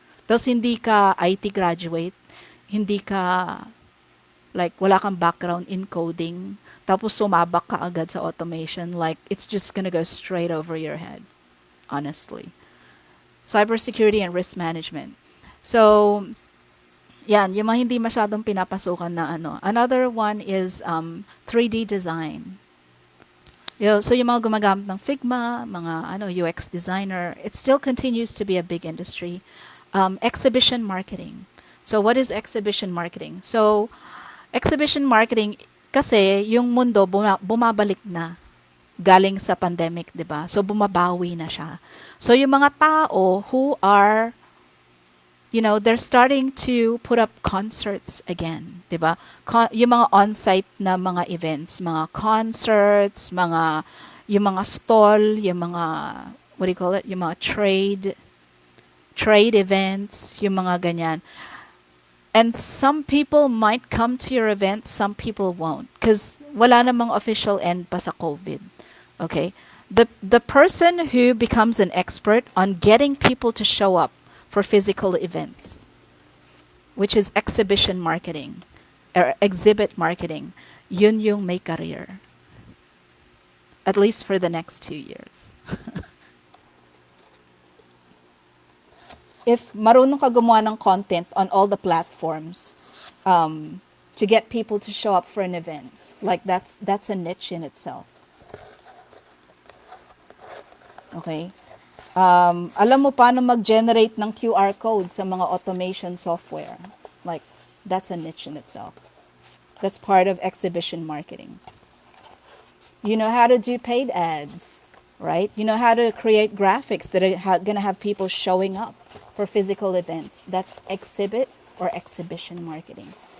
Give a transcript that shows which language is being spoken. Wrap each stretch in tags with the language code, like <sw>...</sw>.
<tl>Tapos hindi ka IT graduate, hindi ka like wala kang background in coding, tapos sumabak ka agad sa automation,</tl> <en>like it's just gonna go straight over your head, honestly. Cybersecurity and risk management.</en> <tl>So, yan, yung mga hindi masyadong pinapasukan na ano.</tl> <en>Another one is 3D design. So</en> <tl>yung mga gumagamit ng Figma,</tl> <en>mga UX designer, it still continues to be a big industry. Exhibition marketing. So what is exhibition marketing?</en> <tl>So exhibition marketing kasi yung mundo bumabalik na galing sa pandemic, 'di ba? So bumabawi na siya.</tl> <en>So</en> <tl>yung mga tao</tl> <en>who are they're starting to put up concerts again, 'di ba?</en> <tl>Yung mga on-site na mga events, mga concerts, yung mga stall, yung mga</tl> <en>what do you call it?</en> <tl>Yung mga trade events, yung mga ganyan.</tl> <en>And some people might come to your event, some people won't because</en> <tl>wala namang official end pa sa COVID.</tl> <en>Okay? The person who becomes an expert on getting people to show up for physical events, which is exhibition marketing or exhibit marketing,</en> <tl>yun yung may career.</tl> <en>At least for the next 2 years. If</en> <tl>marunong ka gumawa ng</tl> <en>content on all the platforms to get people to show up for an event, like that's a niche in itself. Okay?</en> <tl>Alam mo paano mag-generate ng QR code sa mga automation software.</tl> <en>Like, that's a niche in itself. That's part of exhibition marketing. You know how to do paid ads, right? You know how to create graphics that are going to have people showing up for physical events. That's exhibit or exhibition marketing.</en>